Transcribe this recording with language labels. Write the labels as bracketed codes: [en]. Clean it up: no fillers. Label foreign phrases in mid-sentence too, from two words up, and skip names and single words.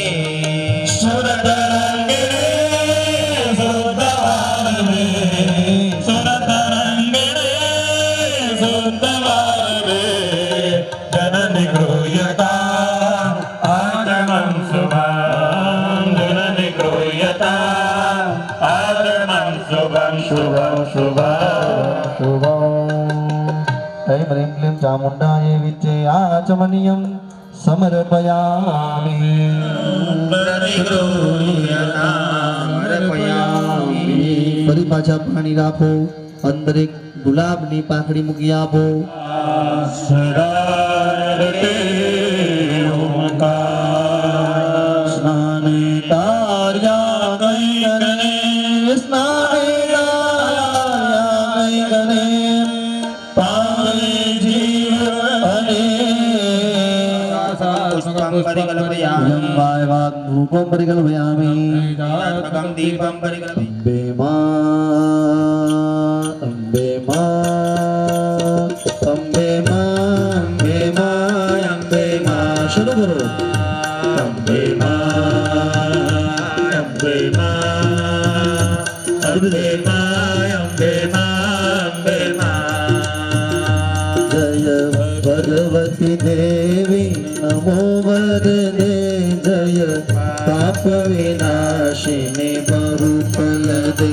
[sa] सुरतरङ्गिणे सुरतवामे सुरतरङ्गिणे सुरतवामे जननि गृह्यताम् आगमं शुभं जननि गृह्यताम् आगमं शुभं शुभं शुभं ऐं ह्रीं क्लीं चामुण्डायै विद्ये आचमनीयं समर्पयामि [gu] ફરી પાછા પાણી રાખો અંદર એક ગુલાબની પાંખડી મૂકી આપો સ્નાને તાર્યા કઈ ગણે સ્નાને તાર્યા કઈ ગણે પામે જીવ અને [sa] परिकल्पयामि वायवाग् धूपं परिकल्पयामि दीपं परिकल्पयामि [gu] अम्बे मा શરૂ કરો. અંબે માં, અંબે માં, અંબે માં, અંબે માં, અંબે માં. [sa] જય ભગવતી દેવી નમો વરદે જય પાપ વિનાશિની બહુફલ દે.